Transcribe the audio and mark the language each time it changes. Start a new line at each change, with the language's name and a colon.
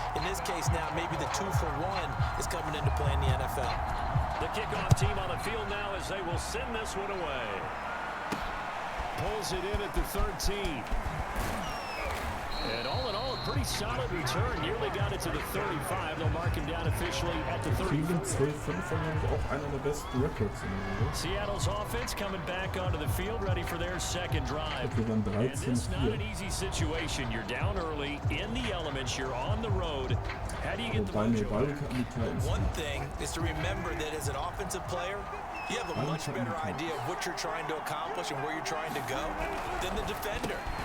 English: In this case now, maybe the 2 for 1 is coming into play in the NFL. The kickoff team on the field now as they will send this one away. Pulls it in at the 13. And all in all, a pretty solid return. Nearly got it to the 35. They'll mark him down officially at the 34.
German: 12-5 auch einer der besten Records in der Liga.
English: Seattle's offense coming back onto the field, ready for their second drive. And it's not an easy situation. You're down early, in the elements, you're on the road. How do you get the mojo? One thing is to remember that as an offensive player, you have a much better idea of what you're trying to accomplish and where you're trying to go than the defender.